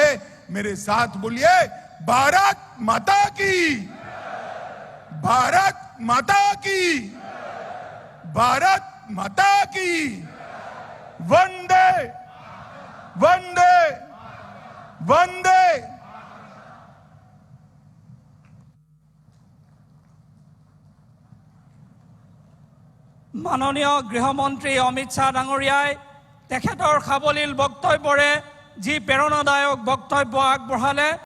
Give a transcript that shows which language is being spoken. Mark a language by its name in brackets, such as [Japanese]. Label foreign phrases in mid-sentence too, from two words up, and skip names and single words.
[Hindi] मेरे साथ बोलिए, भारत माता की, भारत माता की, भारत माता की। वंदे वंदे वंदे। [Assamese] মাননীয় গৃহমন্ত্ৰী অমিত শ্বাহ ডাঙৰীয়াই তেখেতৰ সাৱলীল বক্তব্যৰে যি প্ৰেৰণাদায়ক বক্তব্য আগবঢ়ালে